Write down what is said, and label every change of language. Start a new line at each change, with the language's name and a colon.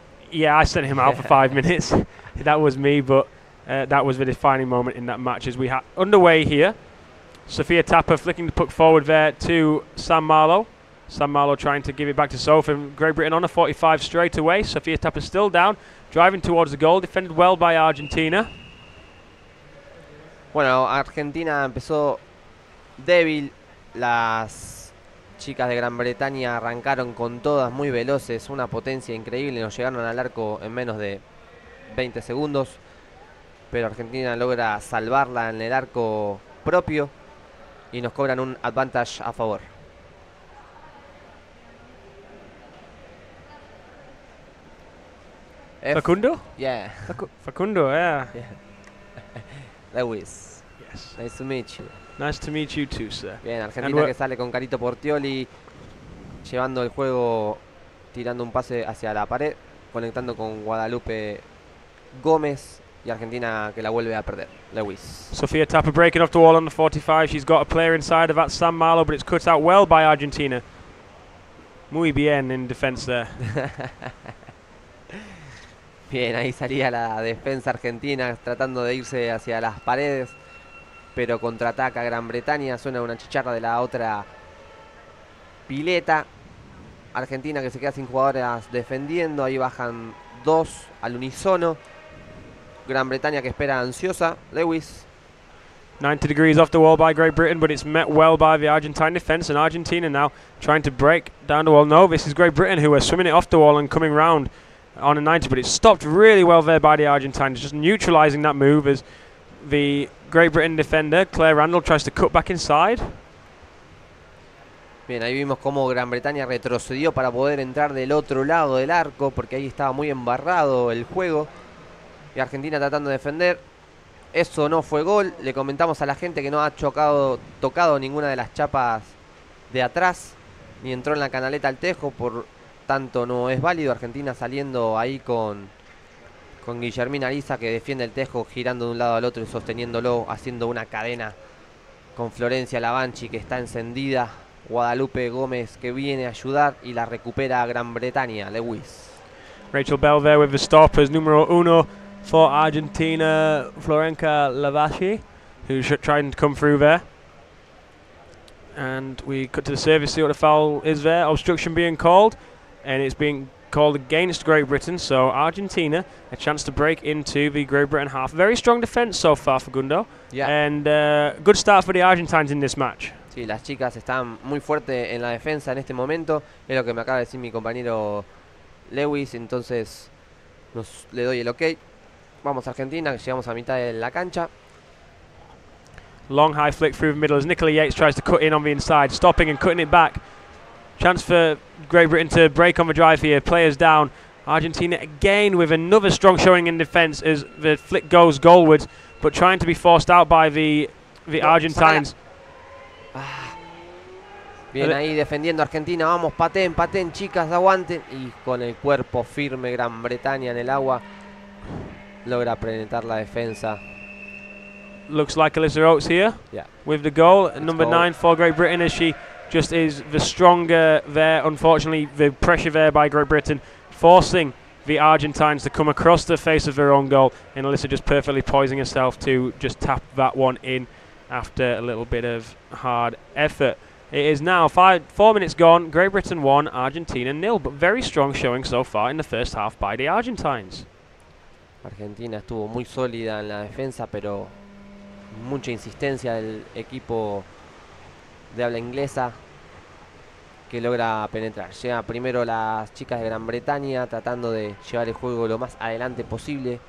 English: And yeah, I sent him out for 5 minutes. That was me, but that was the defining moment in that match as we had underway here. Sophia Tapper flicking the puck forward there to Sam Marlowe. Sam Marlowe trying to give it back to Sophie. Great Britain on a 45 straight away. Sophia Tapper still down, driving towards the goal, defended well by Argentina.
Spanish: Bueno, Argentina empezó débil. Las chicas de Gran Bretaña arrancaron con todas muy veloces, una potencia increíble, nos llegaron al arco en menos de 20 segundos, pero Argentina logra salvarla en el arco propio y nos cobran un advantage a favor.
English: Facundo? Yeah. Facundo, yeah. Lewis. Yes. Nice to meet you. Nice to meet you too, sir.
Spanish: Bien, Argentina que sale con Carito Portioli, llevando el juego, tirando un pase hacia la pared, conectando con Guadalupe Gómez, y Argentina que la vuelve a perder.
English: Lewis. Sophia Tapper breaking off the wall on the 45. She's got a player inside of that, Sam Marlowe, but it's cut out well by Argentina.
Spanish: Muy bien
English: in defense there.
Spanish: Bien, ahí salía la defensa argentina tratando de irse hacia las paredes, pero contraataca Gran Bretaña. Suena una chicharra de la otra pileta. Argentina que se queda sin jugadoras defendiendo. Ahí bajan 2 al unísono. Gran Bretaña que espera ansiosa. Lewis.
English: 90 degrees off the wall by Great Britain, but it's met well by the Argentine defence, and Argentina now trying to break down the wall. No, this is Great Britain who are swimming it off the wall and coming round on a 90, but it's stopped really well there by the Argentines, just neutralising that move as the Great Britain defender, Claire Randall, tries to cut back inside.
Spanish: Bien, ahí vimos cómo Gran Bretaña retrocedió para poder entrar del otro lado del arco, porque ahí estaba muy embarrado el juego. Y Argentina tratando de defender. Eso no fue gol. Le comentamos a la gente que no ha tocado ninguna de las chapas de atrás, ni entró en la canaleta al tejo, por tanto no es válido. Argentina saliendo ahí con Con Guillermina Ariza, que defiende el tejo girando de un lado al otro y sosteniéndolo, haciendo una cadena con Florencia Lavanchi, que está encendida. Guadalupe Gómez, que viene a ayudar, y la recupera Gran Bretaña, Lewis.
English: Rachel Bell there with the stoppers.
Spanish: Numero uno
English: for Argentina, Florenca Lavashi, who's trying to come through there. And we cut to the service, see what the foul is there. Obstruction being called, and it's being called against Great Britain. So Argentina, a chance to break into the Great Britain half. Very strong defense so far for Gundo. Yeah. And good start for the Argentines in this match.
Spanish: Sí, las chicas están muy fuertes en la defensa en este momento. Es lo que me acaba de decir mi compañero Lewis. Entonces le doy el ok. Vamos a Argentina, que llegamos a mitad de la cancha.
English: Long high flick through the middle as Nicola Yates tries to cut in on the inside, stopping and cutting it back. Chance for Great Britain to break on the drive here. Players down. Argentina again with another strong showing in defence as the flick goes goalwards, but trying to be forced out by the Argentines.
Spanish: Bien ahí defendiendo Argentina. Vamos, pateen, chicas, aguanten. Y con el cuerpo firme Gran Bretaña en el agua logra penetrar la defensa.
English: Looks like Alyssa Oates here, yeah, with the goal. Number 9 for Great Britain, as she just is the stronger there. Unfortunately, the pressure there by Great Britain, forcing the Argentines to come across the face of their own goal, and Alyssa just perfectly poising herself to just tap that one in after a little bit of hard effort. It is now 4 minutes gone. Great Britain 1, Argentina 0, but very strong showing so far in the first half by the Argentines.
Spanish: Argentina estuvo muy sólida en la defensa, pero mucha insistencia del equipo de habla inglesa que logra penetrar. Llega primero las chicas de Gran Bretaña tratando de llevar el juego lo más adelante posible.